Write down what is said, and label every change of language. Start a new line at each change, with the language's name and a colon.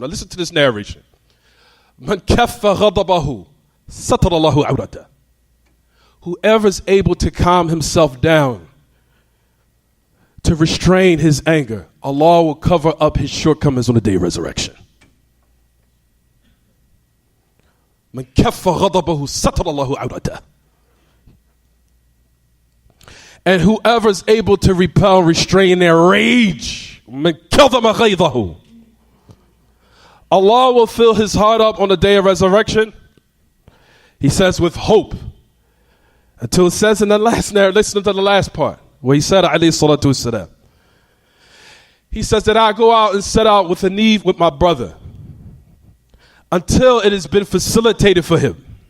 English: Now listen to this narration.
Arabic: Man kaffa ghadabahu, satara Allahu awrata.
English: Whoever's able to calm himself down, to restrain his anger, Allah will cover up his shortcomings on the day of resurrection.
Arabic: من كف غضبه ستر الله عورته.
English: And whoever is able to repel, restrain their rage,
Arabic: من كظم غيظه,
English: Allah will fill his heart up on the day of resurrection. He says with hope. Until it says in the last narrative, listen to the last part, where he said, alayhi salatu wasalam, he says that I go out and set out with a need with my brother until it has been facilitated for him.